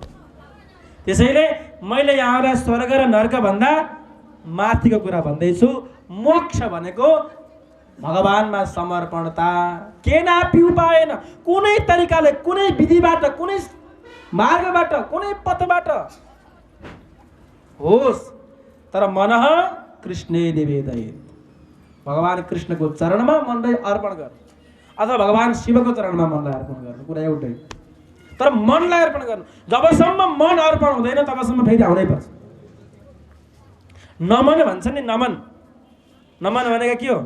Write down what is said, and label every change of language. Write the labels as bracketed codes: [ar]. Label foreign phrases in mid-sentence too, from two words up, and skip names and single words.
[ne] त्यसैले मैले यहाँलाई स्वर्ग र नरक भन्दा माथिको कुरा भन्दैछु। मोक्ष भनेको भगवानमा समर्पणता। [sa] केनापि उपायन, [ne] कुनै तरिकाले, कुनै विधिबाट, कुनै मार्गबाट, कुनै पथबाट होस्, तर [sa] मनः कृष्णे निवेदयेत्। [ne] भगवान कृष्णको चरणमा मनलाई अर्पण गर्नु अथवा भगवान शिवको चरणमा मनलाई अर्पण गर्नु, कुरा एउटै। तर मनलाई अर्पण गर्नु। जबसम्म मन अर्पण हुँदैन तबसम्म फेरि आउनै पर्छ। नमन भन्छ नि, नमन। नमन भनेको के हो?